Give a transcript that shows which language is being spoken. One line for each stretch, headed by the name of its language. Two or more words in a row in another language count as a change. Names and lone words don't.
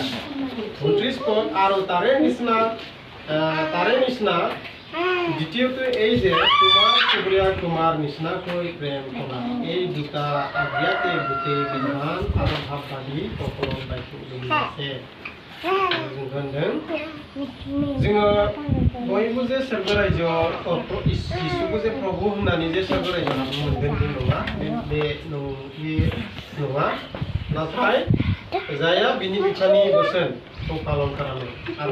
Assamese: 29 পদ আৰু তাৰে নিচিনা দ্বিতীয়টো এই যে তোমাৰ চুবুৰীয়াক তোমাৰ নিচিনাকৈ প্ৰেম কৰা। এই দুটা আজ্ঞাতে গোটেই বিধান আৰু ভাৱবাদী সকলো বাক্য আছে।
Bodo: जोङो बयबो जे स्वर्ग रायजोआव जिसुखौ जे प्रभु होननानै जे स्वर्ग रायजोआव हाबनो मोनगोन बे नङा बे नङा नाथाय जायहा बिनि बिफानि बोसोनखौ पालन खालामो आरो